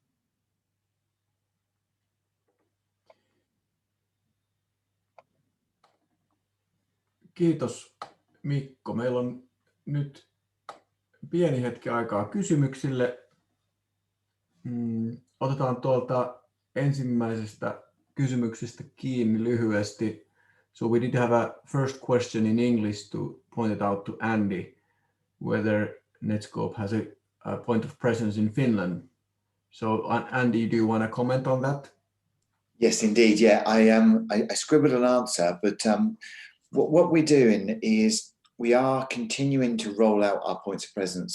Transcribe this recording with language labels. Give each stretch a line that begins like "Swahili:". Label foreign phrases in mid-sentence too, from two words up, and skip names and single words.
Finnish: Kiitos Mikko. Meillä on nyt pieni hetki aikaa kysymyksille. Otetaan tuolta ensimmäisestä kysymyksestä kiinni lyhyesti.
English: So we did have a first question in English to point it out to Andy, whether Netskope has a point of presence in Finland. So Andy, do you want to comment on that? Yes, indeed. Yeah, I scribbled an answer, but what we're doing is we are continuing to roll out our points of presence.